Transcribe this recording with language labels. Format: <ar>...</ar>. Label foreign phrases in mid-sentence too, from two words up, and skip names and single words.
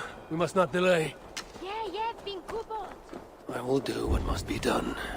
<en>We must not delay.</en> <cy>Ie, fi'n gwybod.</cy> <en>I will do what must be done.</en>